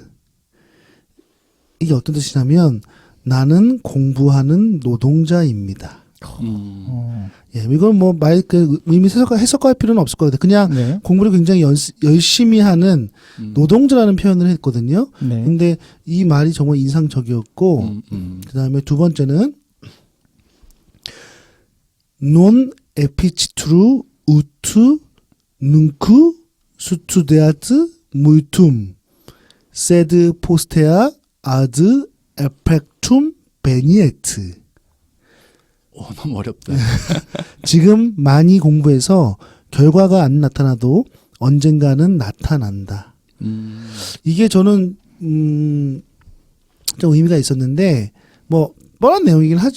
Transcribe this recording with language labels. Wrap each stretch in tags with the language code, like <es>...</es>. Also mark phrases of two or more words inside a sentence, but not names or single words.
<ko>이게 어떤 뜻이냐면 나는 공부하는 노동자입니다. 예, 이건 뭐 말 그 의미 해석할 필요는 없을 것 같아요. 그냥 네. 공부를 굉장히 열심히 하는 노동자라는 표현을 했거든요. 네. 근데 이 말이 정말 인상적이었고 그다음에 두 번째는</ko> <la>non epictru ut nunc studiat multum sed postea ad effectum veniet.</la> <ko>너무 어렵다. 지금 많이 공부해서 결과가 안 나타나도 언젠가는 나타난다. 이게 저는 좀 의미가 있었는데 뭐 뻔한 내용이긴 하죠.</ko>